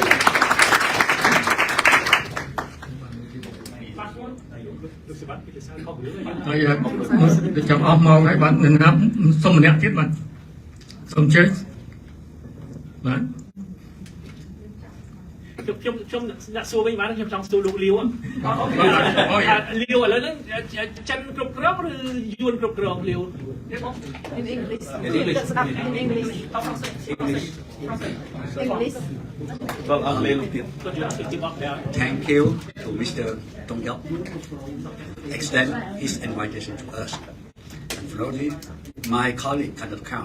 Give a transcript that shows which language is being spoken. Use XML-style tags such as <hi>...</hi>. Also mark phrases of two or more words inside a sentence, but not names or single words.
<km>ហើយដូចចាំអស់មកហើយបាទនឹងណាប់សុំម្នាក់ទៀតបាទសូមជើញបាទ ខ្ញុំដាក់សួរវិញបានខ្ញុំចង់សួរលោកលាវលាវឥឡូវហ្នឹងចិនគ្រប់គ្រងឬយួនគ្រប់គ្រងលាវ</km> <en>In English. In English. English. Thank you to Mr. Tong Yok extend his invitation to us. Unfortunately, my colleague cannot come.</en>